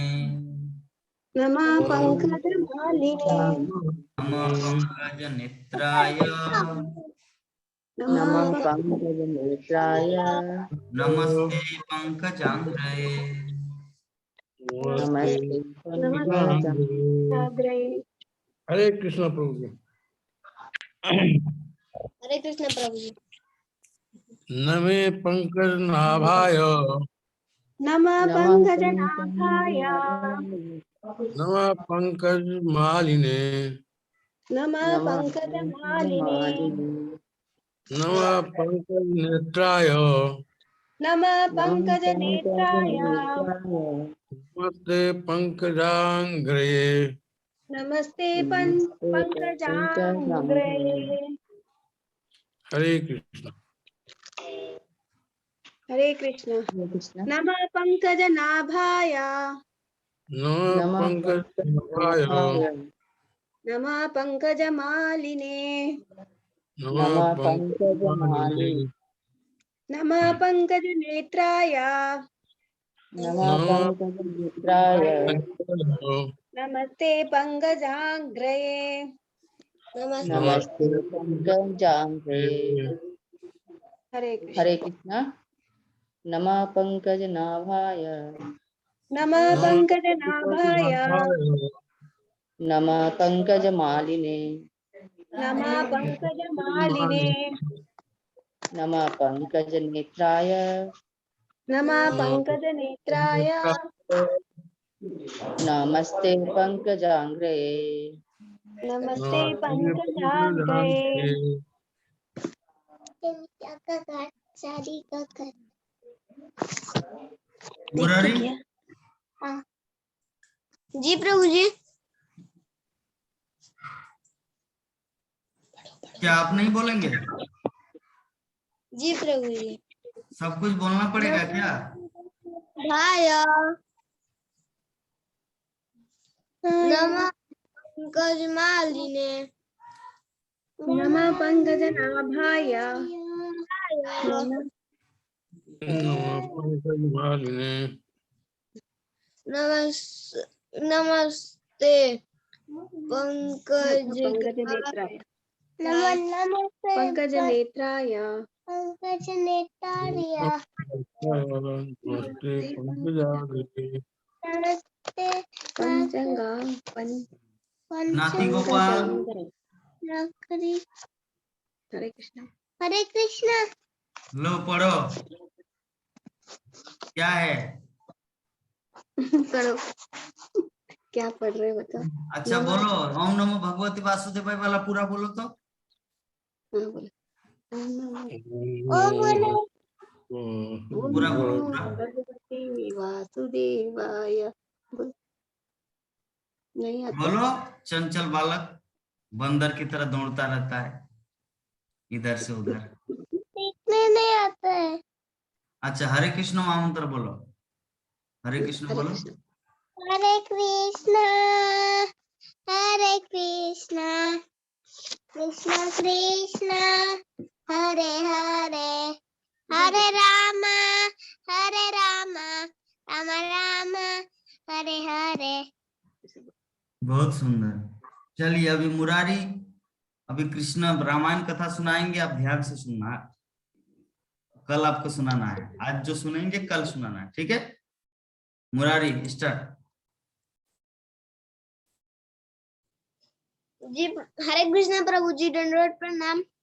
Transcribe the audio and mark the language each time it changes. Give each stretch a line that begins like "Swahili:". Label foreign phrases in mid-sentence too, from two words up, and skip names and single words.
Sanskrit: नमः पंकजमालिने नमः पंकजनेत्राय नमः पंकजनेत्राय नमस्ते पंकजांग्रये नमस्ते पंकजांघ्रे साग्रये।
Hindi: हरे कृष्ण प्रभु जी। हरे कृष्ण प्रभु जी।
Sanskrit: नमे पंकज नाभाय नमः नमः पंकजनाभाय नमः पंकज मालिने नमः नमः पंकजमालिने पंकजमालिने नमः पंकज नेत्राय नमः नमः पंकजनेत्राय पंकजनेत्राय नमस्ते पंकजांग्रे। नमस्ते नमस्ते पंकजांग्रये। पंकजांघ्रे हरे कृष्ण। हरे कृष्ण। हरे कृष्ण नमः पंकजनाभाय नमः नमः पंकज नाभाय पंकजनाभाय नमः पंकजमालिने नमः नमः पंकज मालिने पंकजमालिने नमः पंकजनेत्राय नमः नमः पंकजनेत्राय नमस्ते पंकजांग्रये। नमस्ते पंकजांघ्रे हरे कृष्ण। हरे कृष्ण नमः पंकजनाभाय नमः पंकजनाभाय नमः पंकजमालिने नमः पंकजमालिने नमः पंकजनेत्राय नमः पंकजनेत्राय नमस्ते पंकजांघ्रे नमस्ते पंकजांग्रये।
Hindi: मुरारी जी प्रभु जी। क्या आप नहीं बोलेंगे? जी प्रभु जी। सब कुछ बोलना पड़ेगा क्या?
Sanskrit: भाय नमः पंकजमालिने नमः पंकजनाभाय नमः पंकज मालिने नमस्ते पंकजनेत्राय पंकजनेत्राय पंकजनेत्राय नमस्ते पंकजांग्रे। नमस्ते पंचंगा नाती गोपाल पंकजांग्रये। नकरी हरे कृष्ण। हरे कृष्णा।
Hindi: लो पढ़ो, क्या है? पढ़ो, क्या पढ़ रहे हो बताओ। अच्छा बोलो,
Sanskrit: ओम नमो भगवती वासुदेवाय
Hindi: वाला पूरा बोलो तो। हाँ, बोलो। ओ बोलो। ओम पूरा बोलो, नमो पूरा।
Sanskrit: भगवते वासुदेवाय।
Hindi: बोलो। नहीं आता। बोलो, चंचल बालक बंदर की तरह दौड़ता रहता है इधर से उधर। सीखने नहीं आता है। अच्छा, हरे कृष्ण महामंत्र बोलो, हरे कृष्ण हरे बोलो। कृष्ण।
Sanskrit: हरे कृष्णा हरे कृष्णा कृष्णा कृष्णा हरे हरे हरे राम राम राम हरे हरे।
Hindi: बहुत सुंदर। चलिए अभी मुरारी, अभी कृष्ण रामायण कथा सुनाएंगे, आप ध्यान से सुनना। कल आपको सुनाना है, आज जो सुनेंगे कल सुनाना है, ठीक है? मुरारी स्टार्ट। जी हरे कृष्ण प्रभु जी, दंडवत प्रणाम।